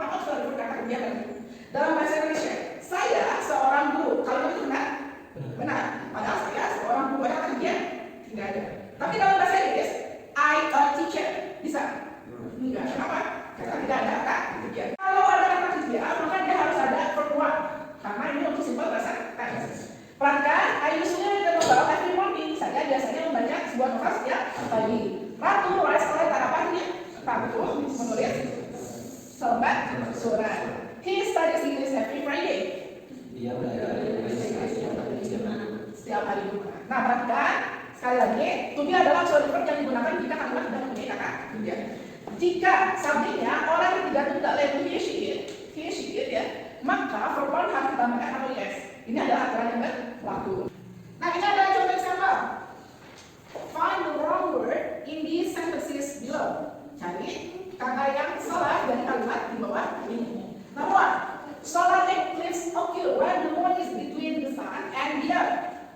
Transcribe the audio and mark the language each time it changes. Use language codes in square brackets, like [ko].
[id] Apa auxiliary verb kata kerja bantu? Dalam bahasa Indonesia, saya seorang guru. Kalau itu benar? Benar. Padahal saya seorang guru. Ada kata kerja? Tidak ada. Tapi dalam bahasa Inggris, [en] I a teacher. [id] Bisa? Enggak. Kenapa? Karena tidak ada kata kerja. Kalau ada kata kerja, maka dia harus ada verb one. Karena ini untuk simple present tense. Perhatikan, [en] I usually read the novel every morning. [id] Saya biasanya membaca sebuah novel setiap pagi. [en] Ratu writes a letter. [id] Apa artinya? Ratu menulis selembar surat. [en] He studies English every Friday. [id] Dia belajar setiap hari juga. Nah, perhatikan sekali lagi, to be adalah auxiliary verb yang digunakan jika kalimat tidak mempunyai kata kerja. Jika subjeknya orang yang tidak tunggal label he, she, it ya, maka verb one harus ditambahkan atau yes. Ini adalah aturan yang berlaku. Nah, ini adalah contoh example. [en] Find the wrong word in these sentences below. [id] Cari kata yang salah dari kalimat di bawah ini. [en] Number one, solar eclipse occur when the moon is between the sun and the earth.